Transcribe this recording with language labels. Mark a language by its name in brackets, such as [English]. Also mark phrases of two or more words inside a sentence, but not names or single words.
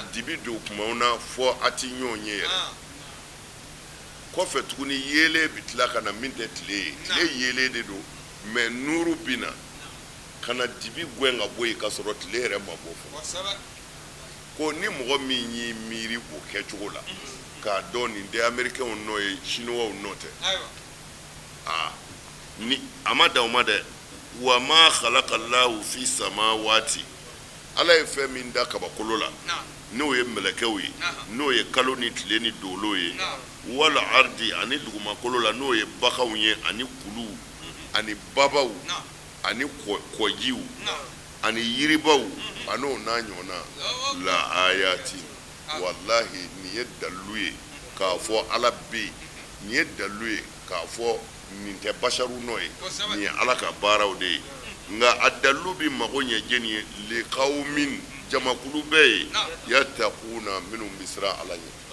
[Bambara] dibi don kumaw na fɔ a ti ɲɔgɔn ye yɛrɛ kɔfɛ tuguni yeelen bɛ tila ka na min tɛ tile ye tile yeelen de don mɛ nuru bɛ na ka na dibi gɛn ka bɔ yen ka sɔrɔ tile yɛrɛ ma bɔ fɔlɔ ko ni mɔgɔ min y'i miiri o kɛcogo la k'a dɔn nin tɛ américains nɔ ye chinois nɔ tɛ ni a ma dan o ma dɛ [Arabic] وما خلق الله في السماوات [Bambara] ala ye fɛn min da kabakolo la n'o ye mɛlɛkɛw ye n'o ye kalo ni tile ni dolo ye [Arabic] والأرض [Bambara] ani dugumakolo la n'o ye baganw ye ani kuluw ani babaw ani kɔjiw ani yiribaw an'o n'a ɲɔgɔnna la ayati wallahi nin ye dalilu ye k'a fɔ ala bɛ yen nin ye dalilu ye k'a fɔ nin tɛ basaru nɔ ye nin ye ala ka baaraw de ye nka a dalilu bɛ mago ɲɛ jɛni ye liqawmin jamakulu bɛɛ ye yattaquna minnu bɛ siran ala ɲɛ